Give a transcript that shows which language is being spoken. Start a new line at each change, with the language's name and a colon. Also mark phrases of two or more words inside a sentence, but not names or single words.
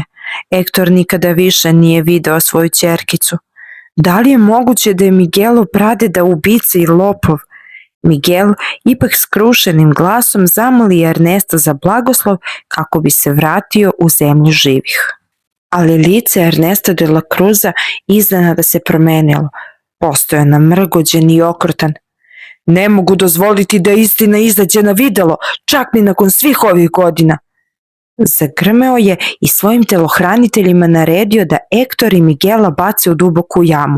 Serbian: Ektor nikada više nije video svoju ćerkicu. Da li je moguće da je Miguelov pradeda ubica i lopov? Miguel ipak skrušenim glasom zamoli Ernesta za blagoslov kako bi se vratio u zemlju živih. Ali lice Ernesta de la Cruza iznenada se promenilo. Postao je namrgođen i okrutan. Ne mogu dozvoliti da istina izađe na videlo, čak ni nakon svih ovih godina. Zagrmeo je i svojim telohraniteljima naredio da Ektor i Miguela bace u duboku jamu.